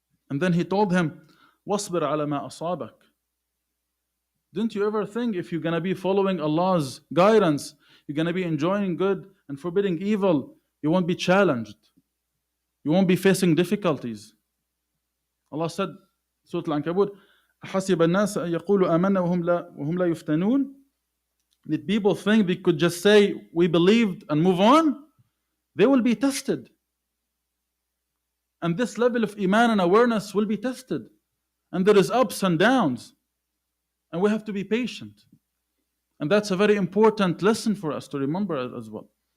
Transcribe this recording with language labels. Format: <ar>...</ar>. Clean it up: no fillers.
<en>And then he told him,</en> <ar>وَاصْبِرْ عَلَى مَا أَصَابَكَ.</ar> <en>Didn't you ever think if you're going to be following Allah's guidance, you're going to be enjoining good and forbidding evil, you won't be challenged. You won't be facing difficulties. Allah said, Surah Al-Ankabut,</en> <ar>حَسِبَ النَّاسَ أَن يَقُولُوا آمَنَّا وَهُمْ لَا يُفْتَنُونَ.</ar> <en>Did people think they could just say, we believed and move on? They will be tested. And this level of iman and awareness will be tested. And there is ups and downs. And we have to be patient. And that's a very important lesson for us to remember as well.</en>